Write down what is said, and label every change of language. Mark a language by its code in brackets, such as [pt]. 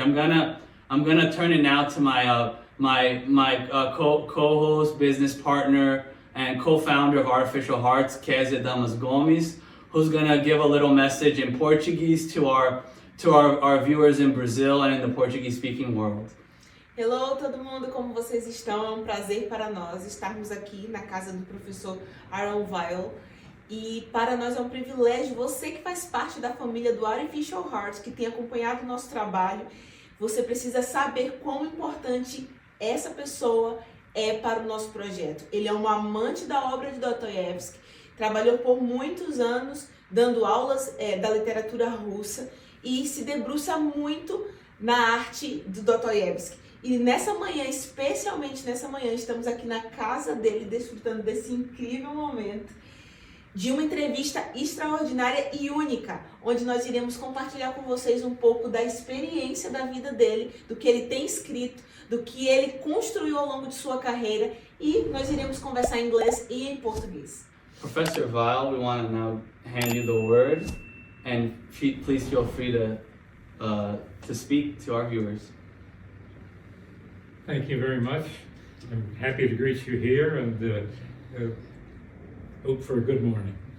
[en] I'm gonna turn it now to my co-host, business partner, and co-founder of Artificial Hearts, Kézia Damas Gomes, who's gonna give a little message in Portuguese to our viewers in Brazil and in the Portuguese-speaking world. [pt] Hello, todo mundo, como vocês estão? É um prazer para nós estarmos aqui na casa do professor Irwin Weil. E para nós é um privilégio, você que faz parte da família do Artificial Hearts, que tem acompanhado o nosso trabalho, você precisa saber quão importante essa pessoa é para o nosso projeto. Ele é um amante da obra de Dostoevsky, trabalhou por muitos anos dando aulas da literatura russa e se debruça muito na arte do Dostoevsky. E nessa manhã, especialmente nessa manhã, estamos aqui na casa dele, desfrutando desse incrível momento de uma entrevista extraordinária e única, onde nós iremos compartilhar com vocês um pouco da experiência da vida dele, do que ele tem escrito, do que ele construiu ao longo de sua carreira, e nós iremos conversar em inglês e em português. [en] Professor Weil, we want to now hand you the word, and please feel free to speak to our viewers. Thank you very much. I'm happy to greet you here and hope for a good morning.